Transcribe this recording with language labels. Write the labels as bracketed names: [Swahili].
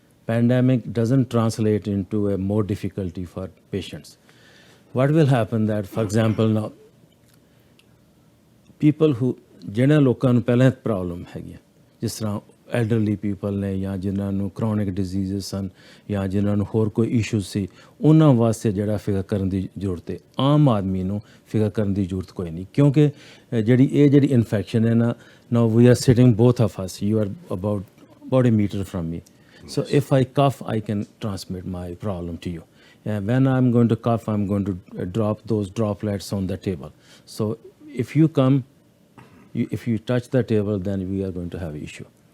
[English] Pandemic doesn't translate into a more difficulty for patients. What will happen that, for example, now people who [Punjabi] ਜਿਹਨਾਂ ਲੋਕਾਂ ਨੂੰ ਪਹਿਲਾਂ problem ਹੈਗੀਆਂ, ਜਿਸ ਤਰ੍ਹਾਂ [English] elderly people [Punjabi] ਨੇ ਜਾਂ ਜਿਨ੍ਹਾਂ ਨੂੰ ਕ੍ਰੋਨਿਕ ਡਿਜ਼ੀਜ਼ਸ ਸਨ ਜਾਂ ਜਿਨ੍ਹਾਂ ਨੂੰ ਹੋਰ ਕੋਈ ਇਸ਼ੂਜ਼ ਸੀ, ਉਹਨਾਂ ਵਾਸਤੇ ਜਿਹੜਾ ਫਿਕਰ ਕਰਨ ਦੀ ਜ਼ਰੂਰਤ ਹੈ। ਆਮ ਆਦਮੀ ਨੂੰ ਫਿਕਰ ਕਰਨ ਦੀ ਜ਼ਰੂਰਤ ਕੋਈ ਨਹੀਂ, ਕਿਉਂਕਿ ਜਿਹੜੀ ਇਨਫੈਕਸ਼ਨ ਹੈ ਨਾ [English] We are sitting both of us, you are about a meter from me. So if I cough, I can transmit my problem to you. And when I'm going to cough, I'm going to drop those droplets on the table. So if you come, if you touch the table, then we are going to have an issue.